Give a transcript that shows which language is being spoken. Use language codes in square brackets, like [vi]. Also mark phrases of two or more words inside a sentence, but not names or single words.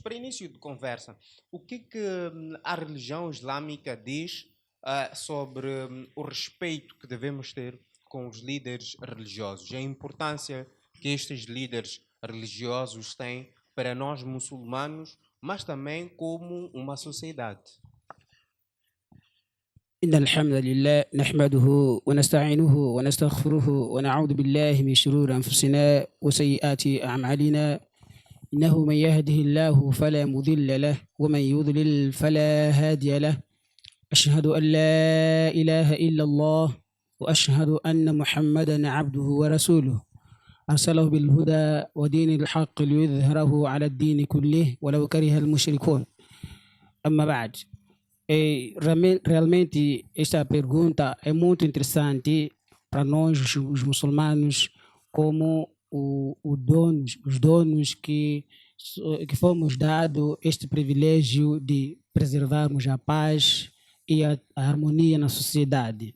[pt] Para início de conversa, o que a religião islâmica diz sobre o respeito que devemos ter com os líderes religiosos, a importância que estes líderes religiosos têm para nós muçulmanos, mas também como uma sociedade? [ar] إن الحمد لله نحمده ونستعينه ونستغفره ونعوذ بالله من شرور أنفسنا وسيئات أعمالنا إنه من يهده الله فلا مضل له ومن يضلل فلا هادي له أشهد أن لا إله إلا الله وأشهد أن محمدا عبده ورسوله أرسله بالهدى ودين الحق ليظهره على الدين كله ولو كره المشركون أما بعد. [pt] Realmente esta pergunta é muito interessante para nós, os muçulmanos, como os donos que fomos dados este privilégio de preservarmos a paz e a harmonia na sociedade.